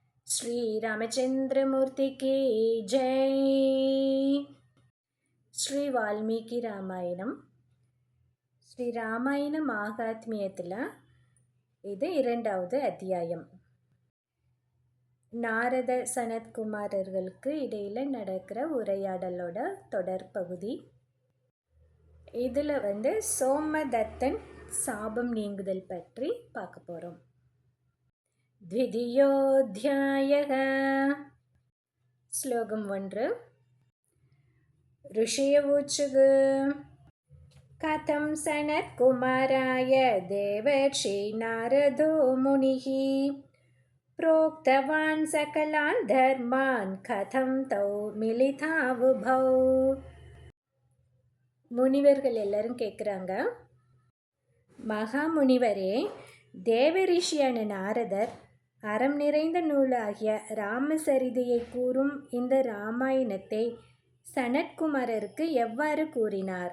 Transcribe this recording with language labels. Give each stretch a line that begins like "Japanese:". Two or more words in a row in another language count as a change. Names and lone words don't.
Hindi: श्री रामचंद्रमूर्ति की जय.
Tamil: ஸ்ரீ வால்மீகி ராமாயணம். ஸ்ரீ ராமாயண மகாத்மியத்தில் இது 2வது அத்தியாயம். நாரத சனத்குமாரர்களுக்கு இடையில் நடக்கிற உரையாடலோட தொடர் பகுதி. இதில் சோமதத்தன் சாபம் நீங்குதல் பற்றி பார்க்க போகிறோம்.
Sanskrit: द्वितीयोऽध्यायः. श्लोकम् 1. ऋषयवोचुः कथं सनत्कुमाराय देवर्षि नारदो मुनिः प्रोक्तवान् सकलान् धर्मान् कथं तौ मिलितावुभौ.
Tamil: முனிவர்கள் எல்லாரும் கேட்குறாங்க, மகாமுனிவரே, தேவரிஷியான நாரதர் அறம் நிறைந்த நூலாகிய ராமசரிதையை கூறும் இந்த ராமாயணத்தை சனத்குமாரருக்கு எவ்வாறு கூறினார்?